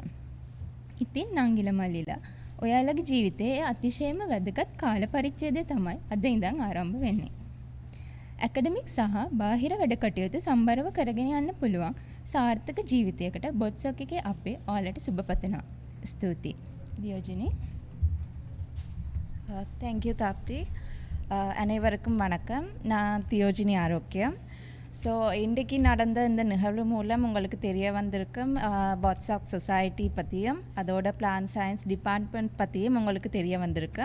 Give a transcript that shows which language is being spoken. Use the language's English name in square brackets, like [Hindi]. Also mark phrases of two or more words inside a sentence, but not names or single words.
[Sinhala] ඉතින් නංගිල මල්ලිලා ඔයාලගේ ජීවිතයේ අතිශයම වැදගත් කාල පරිච්ඡේදය තමයි අද ඉඳන් ආරම්භ වෙන්නේ. ඇකඩමික් සහ බාහිර වැඩ කටයුතු සම්බරව කරගෙන යන්න පුළුවන් සාර්ථක ජීවිතයකට බොත්සොක් එකේ අපේ ඔයාලට සුබ පතනවා. ස්තුතියි. දියෝජිනී. [Tamil] தேங்க்யூ தாப்தி. அனைவருக்கும் வணக்கம். நான் தியோஜினி ஆரோக்கியம். ஸோ இன்றைக்கு நடந்த இந்த நிகழ்வு மூலம் உங்களுக்கு தெரிய வந்திருக்கும் பாட்ஸாக் சொசைட்டி பற்றியும் அதோட [English] plant science department [Tamil] பற்றியும் உங்களுக்கு தெரிய வந்திருக்கும்.